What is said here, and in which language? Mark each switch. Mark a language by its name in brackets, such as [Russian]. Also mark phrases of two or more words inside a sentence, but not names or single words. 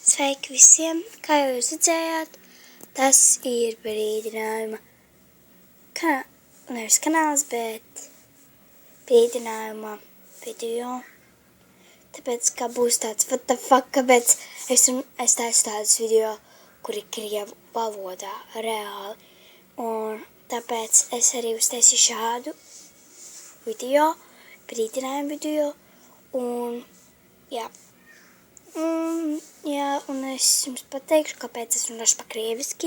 [Latvian] Sveiki visiem! Kā jūs redzējāt, tas ir brīdinājuma nevis kanāls, bet brīdinājuma video. Tāpēc, ka būs tāds [English] what the fuck, [Latvian] kāpēc es taisu tādus video, kuri krievu valodā reāli. Un tāpēc es arī uztaisīju šādu video, brīdinājumu video. Un jā. Un es jums pateikšu, kāpēc es runāšu pa krieviski.